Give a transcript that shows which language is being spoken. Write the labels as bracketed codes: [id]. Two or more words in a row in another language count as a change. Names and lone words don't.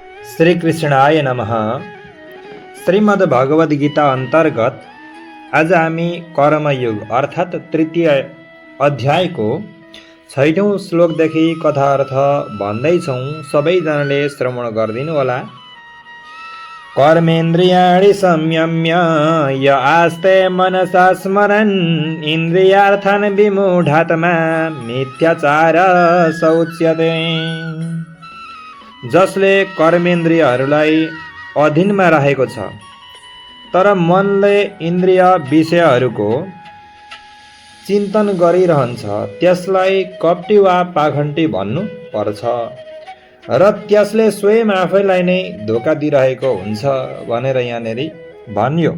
[sa] श्री कृष्णाय नमः। [ne] श्रीमद् भगवद गीता अंतर्गत आज हामी कर्मयोग अर्थात् तृतीय अध्यायको 6औं श्लोकदेखि कथा अर्थ भन्दैछौँ। सबैजनाले श्रवण गरिदिनु होला। [sa] कर्मेन्द्रियाणि संयम्य य आस्ते मनसा स्मरन् इन्द्रियार्थान् विमूढात्मा मिथ्याचार स उच्यते। [ne] जसले कर्मेन्द्रियहरूलाई अधीनमा राखेको छ तर मनले इन्द्रिय विषयहरूको चिन्तन गरिरहन्छ त्यसलाई कपटी वा पाखण्डी भन्नु पर्छ र त्यसले स्वयं आफैलाई नै धोका दिइरहेको हुन्छ भनेर यहाँनेरि भन्यो।